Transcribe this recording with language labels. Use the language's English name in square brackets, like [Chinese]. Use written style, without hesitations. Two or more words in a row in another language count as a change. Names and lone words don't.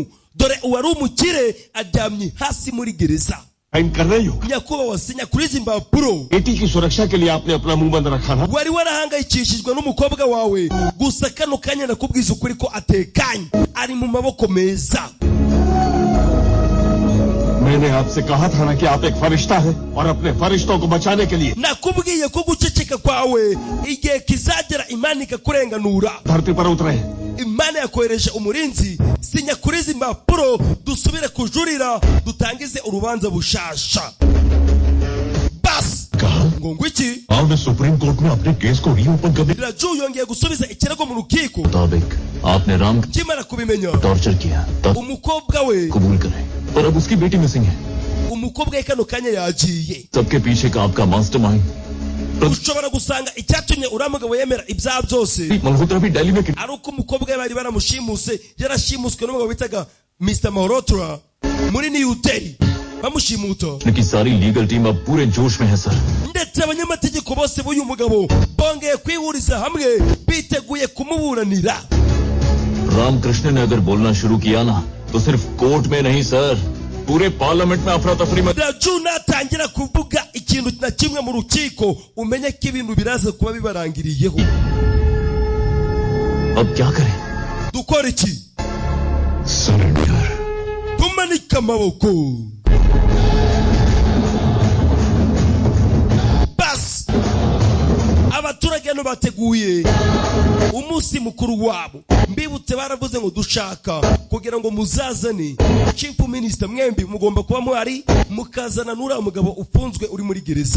[Kinyarwanda] Dore uwari umukire aryamye hasi muri gereza. Nyakubahwa sinya kuri izi mpapuro [Hindi] बेटी की सुरक्षा के लिए आपने अपना मुंह बंद रखा ना. [Kinyarwanda] wari warahangayikishijwe n'umukobwa wawe, gusa kano kanya nakubwiza ukuri ko atekanye ari mu maboko meza. [Hindi] मैंने आपसे कहा था ना कि आप एक फरिश्ता है और अपने फरिश्तों को बचाने के लिए [Kinyarwanda] nakubwiye ko guceceka kwawe igihe kizagera Imana ikakurenganura. [Hindi] धरती पर उतरे. [Kinyarwanda] Imana yakohereje umurinzi. Sinya kuri izi mpapuro dusubire kujurira dutangize urubanza bushasha. Bas ngo ngwiki [Hindi] आपने [English] supreme court [Hindi] में अपने केस को रीओपन करने [Kinyarwanda] Raju yongeye gusubiza ikirego mu rukiko. [Hindi] मुताबिक आपने राम को [Kinyarwanda] Kimara kubimenya [Hindi] टॉर्चर किया तब [Kinyarwanda] umukobwa we [Hindi] कबूल करें, पर अब उसकी बेटी मिसिंग है. [Kinyarwanda] umukobwa we kano kanya yagiye. [Hindi] सबके पीछे का आपका मास्टरमाइंड [Kinyarwanda] ushobora gusanga icyatumye uriya mugabo yemera ibyaha byose [Hindi] मल्होत्रा भी दिल्ली में [Kinyarwanda] ari uko umukobwa we bari baramushimuse, yarashimuswe n'umugabo bitaga Mr. Malhotra muri New Delhi bamushimuta. [Hindi] की सारी [English] legal team [Hindi] अब पूरे जोश में है सर. [Kinyarwanda] ndetse abanyamategeko bose b'uyu mugabo bongeye kwihuriza hamwe biteguye kumuburanira. [Hindi] रामकृष्ण ने अगर बोलना शुरू किया ना तो सिर्फ कोर्ट में नहीं सर, पूरे पार्लियामेंट में अफरा तफरी में. [Kinyarwanda] Raju natangira kuvuga ikintu na kimwe mu rukiko umenye ko ibintu biraza kuba bibarangiriyeho. [Hindi] अब क्या करें? [Kinyarwanda] dukora iki? [Hindi] सरेंडर. [Kinyarwanda] tumanika amaboko. bas abaturage no bateguye umunsi mukuru wabo. Mbibutse baravuze ngo dushaka kugira ngo muzazane [English] chief minister, [Kinyarwanda] mwembi mugomba kuba muhari mukazana n'uriya mugabo ufunzwe uri muri gereza.